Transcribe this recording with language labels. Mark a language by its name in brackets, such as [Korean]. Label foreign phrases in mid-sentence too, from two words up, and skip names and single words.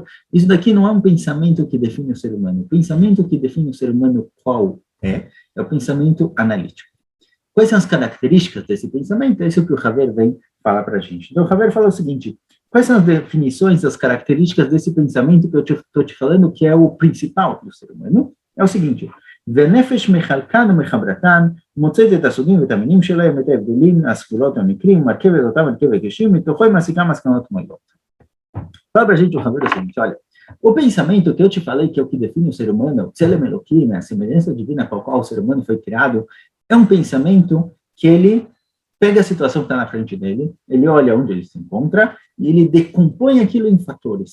[Portuguese] Isso daqui não é um pensamento que define o ser humano. O pensamento que define o ser humano qual é o pensamento analítico. Quais são as características desse pensamento? É isso que o Haver vem falar para a gente. Então, o Haver fala o seguinte: quais são as definições, as características desse pensamento que eu estou te falando, que é o principal do ser humano? É o seguinte: [Hebrew] ונפש מחלקן ומחברתן, מוצאת את הסוגים והמינים שלהם, את ההבדלים, הסגולות והמקרים, מרכבת אותם מרכבת ישים, מתוכו היא מסיקה מסקנות מועילות. [Portuguese] Fala para a gente o Haver o seguinte: olha, o pensamento que eu te falei, que é o que define o ser humano, [Hebrew] צלם אלוקים, [Portuguese] a semelhança divina com a qual o ser humano foi criado, é um pensamento que ele pega a situação que está na frente dele, ele olha onde ele se encontra, e ele decompõe aquilo em fatores.